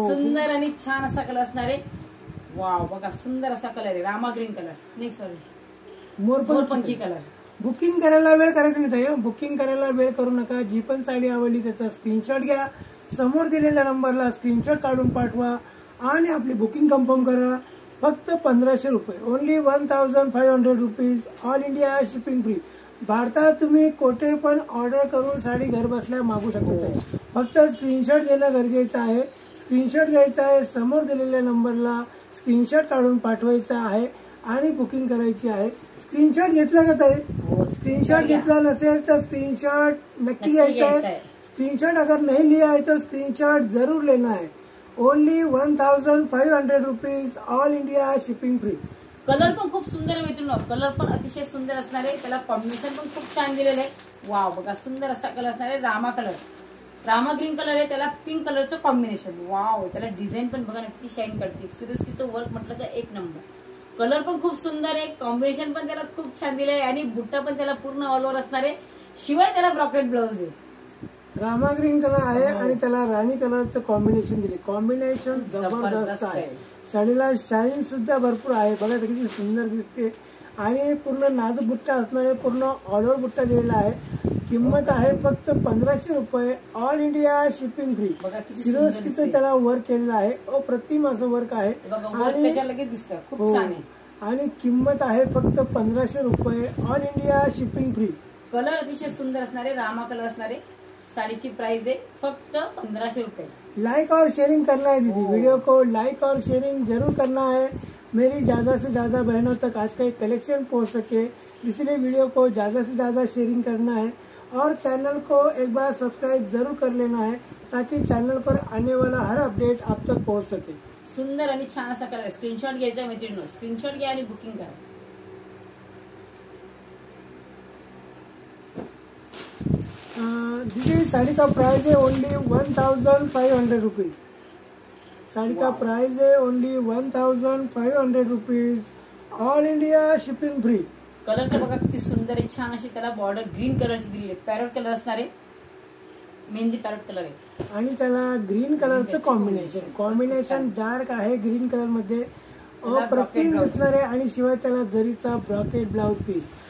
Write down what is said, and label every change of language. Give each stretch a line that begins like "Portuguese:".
Marathi: सुंदर आणि छान असा कलर असणार आहे। वाव बघा सुंदर असा कलर आहे, रामा ग्रीन कलर नाही सॉरी मोरपंखी कलर। बुकिंग करायला वेळ करायचं नाही ताई, बुकिंग करायला वेळ करू नका। जी पण साडी आवडली त्याचा स्क्रीनशॉट घ्या, समोर दिलेल्या नंबरला स्क्रीनशॉट काढून पाठवा आणि आपली बुकिंग कन्फर्म करा। फक्त 1500 रुपये,
English: Only 1500 rupees, all India shipping free.
Marathi: भारतात तुम्ही कोठे पण ऑर्डर करून साडी घर बसल्या मागू शकता। फक्त स्क्रीनशॉट घेणं गरजेचं आहे। स्क्रीनशॉट घ्यायचा आहे, समोर दिलेल्या नंबरला स्क्रीनशॉट काढून पाठवायचा आहे आणि बुकिंग करायची आहे। स्क्रीनशॉट घेतला का ताई? स्क्रीनशॉट घेतला नसेल तर स्क्रीनशॉट नक्की घ्यायचा आहे।
Hindi: स्क्रीनशॉट अगर नहीं लिया है तो स्क्रीनशॉट जरूर लेना है।
English: Only 1500 rupees, all India shipping free.
Marathi: Colour पण खूप सुंदर आहे मित्रांनो, कलर पण अतिशय सुंदर असणार आहे, त्याला कॉम्बिनेशन पण खूप छान दिलेलं आहे। वाव बघा सुंदर असा कलर असणार आहे, Rama colour, Rama green colour आहे, त्याला पिंक कलरचं कॉम्बिनेशन। वाव, त्याला डिझाईन पण बघा नक्की शाईन करते। सिरोस्कीचं वर्क म्हटलं तर एक नंबर। कलर पण खूप सुंदर आहे, कॉम्बिनेशन पण त्याला खूप छान दिलं आहे आणि बुट्टा पण त्याला पूर्ण ऑल ओव्हर असणार आहे, शिवाय त्याला ब्रॉकेट ब्लाउज आहे। रामा ग्रीन कलर आहे आणि त्याला राणी कलरचं कॉम्बिनेशन दिले, कॉम्बिनेशन जबरदस्त आहे। साडीला शाईन सुद्धा भरपूर आहे, बघा किती सुंदर दिसते आणि पूर्ण नाजूक बुट्टा असणारे, पूर्ण ऑल ओव्हर बुट्टा दिलेला आहे। किंमत आहे फक्त 1500 रुपये, ऑल इंडिया शिपिंग फ्री. बघा किती सिरोस्कीचं त्याला वर्क केलेलं आहे, अप्रतिम असं वर्क आहे. आणि लगेच दिसतं, खूप छान आहे. आणि किंमत आहे फक्त 1500 रुपये, all India shipping free. Colour अतिशय सुंदर असणारे, रामा कलर असणारे. साडीची प्राइस आहे फक्त 1500 रुपये.
Hindi: लाइक और शेयरिंग करना है दीदी, वीडियो को लाइक और शेयरिंग जरूर करना है. मेरी ज़्यादा से ज़्यादा बहनों तक आज का एक कलेक्शन पहुंच सके, इसलिए वीडियो को ज़्यादा से ज़्यादा शेयरिंग करना है और चैनल को एक बार सब्सक्राइब जरूर कर लेना है ताकि चैनल पर आने वाला हर अपडेट आप तक पहुंच सके.
Marathi: सुंदर आणि छान असा कलर. स्क्रीनशॉट घ्यायचा मैत्रिणींनो, स्क्रीनशॉट घ्या आणि बुकिंग करा.
Hindi: दीदी साड़ी का प्राइस है ओनली 1500 रुपीज. साड़ी का प्राइस है only 1500 rupees, all India shipping free.
Marathi: Colour तर बघा किती सुंदर आहे, छान अशी त्याला बॉर्डर ग्रीन कलरची दिली आहे. पॅरोट कलर असणार आहे, मेहंदी पॅरोट कलर आहे. आणि त्याला ग्रीन कलरचं कॉम्बिनेशन डार्क आहे, ग्रीन कलर मध्ये अप्रतिम दिसणार आहे. आणि शिवाय त्याला जरीचा ब्रॉकेट ब्लाउज पीस.